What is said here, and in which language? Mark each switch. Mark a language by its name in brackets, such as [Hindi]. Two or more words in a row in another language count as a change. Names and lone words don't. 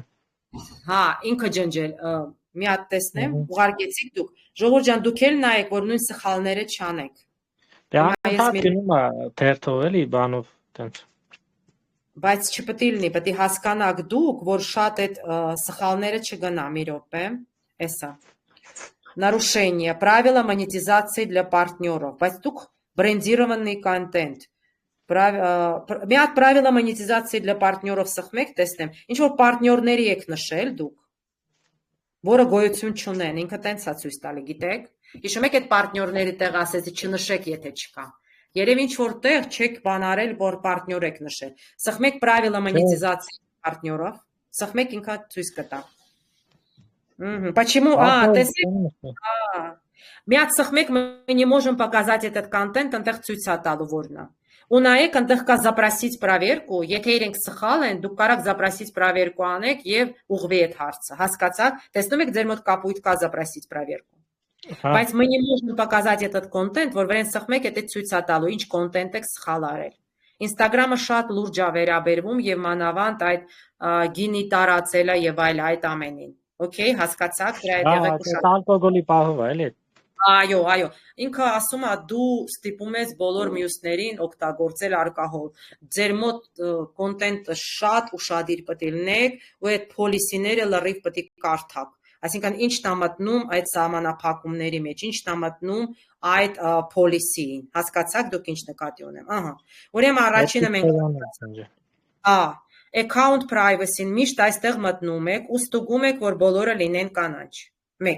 [Armenian] Հա, ինքը ջնջել, մի հատ տեսնեմ, ուղարկեցիք դուք։ Ժողովուրդ ջան, դուք էլ նայեք, որ նույն սխալները չանեք։ Դե հա գնում է թերթով էլի բանով տենց։ Բայց չպետք է լինի, պետք է հասկանաք դուք, որ շատ այդ սխալները չգնա, մի րոպե, էսա։ [Russian] Нарушение правила монетизации для партнеров, [Armenian] բայց դուք [Russian] брендированный контент. [Armenian] Մի հատ [Russian] правила монетизации для партнеров [Armenian] սխմեք, տեսնեմ, ինչ որ партнерների եք նշել դուք, որը գոյություն չունեն, ինքը տենց է ցույց տալի, գիտեք։ Հիշում եք այդ партнерների տեղ ասեցի չնշեք, եթե չկա։ Երևի ինչ որ տեղ չեք բանարել, որ партнер եք նշել։ Սխմեք [Russian] правила монетизации партнеров, [Armenian] սխմեք ինքը ցույց կտա։ Почему? Տեսեք։ Մի հատ սխմեք, [Russian] мы не можем показать этот контент, [Armenian] այնտեղ ցույց է տալու որն է։ Ու նայեք, այնտեղ կա [Russian] запросить проверку, [Armenian] եթե իրենք սխալ են, դուք կարող [Russian] запросить проверку [Armenian] անեք եւ ուղղվի այդ հարցը։ Հասկացաք։ Տեսնում եք, ձեր մոտ կապույտ կա [Russian] запросить проверку։ [Armenian] Բայց [Russian] мы не можем показать этот контент, [Armenian] որ վրան սխմեք, դա ցույց է տալու, ինչ կոնտենտ եք սխալ արել։ Instagram-ը շատ լուրջ է վերաբերվում եւ մանավանդ այդ գինի տարածելը եւ այլ այդ ամենին։ Okay, հասկացաք, դրա հետ եղեք ուշադրություն։ Ալկոգոլի պահով է, էլի։ Այո, ինքը ասում է դու ստիպում ես բոլոր մյուսներին օգտագործել ալկոհոլ։ Ձեր մոտ կոնտենտը շատ ուշադիր պետք է լինեք, ու այդ policy-ները լրիվ պետք է կարդաք։ Այսինքն ինչն է մտնում այդ սահմանափակումների մեջ, ինչն է մտնում այդ policy-ին։ Հասկացաք դուք ինչ նկատի ունեմ։ Ահա։ Ուրեմն առաջինը մենք [English] account privacy- [Armenian] ն միշտ այստեղ մտնում եք ու ստուգում եք, որ բոլորը լինեն կանաչ։ 1.